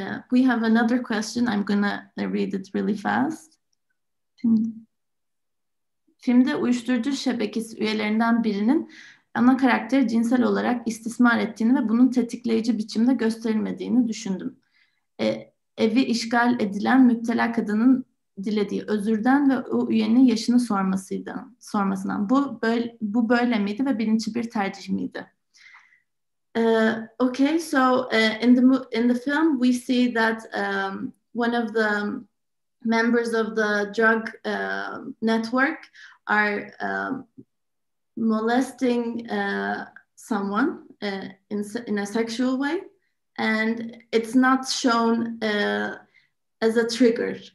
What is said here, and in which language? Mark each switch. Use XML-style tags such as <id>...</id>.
<en>We have another question. I'm gonna read it really fast.</en> <tr>Filmde uyuşturucu şebekesi üyelerinden birinin ana karakteri cinsel olarak istismar ettiğini ve bunun tetikleyici biçimde gösterilmediğini düşündüm. Evi işgal edilen müptela kadının dilediği özürden ve o üyenin yaşını sormasından. Bu böyle miydi ve bilinçli bir tercih miydi?</tr> <en>Okay, so in the film we see that one of the members of the drug network are molesting someone in a sexual way, and it's not shown as a trigger.</en>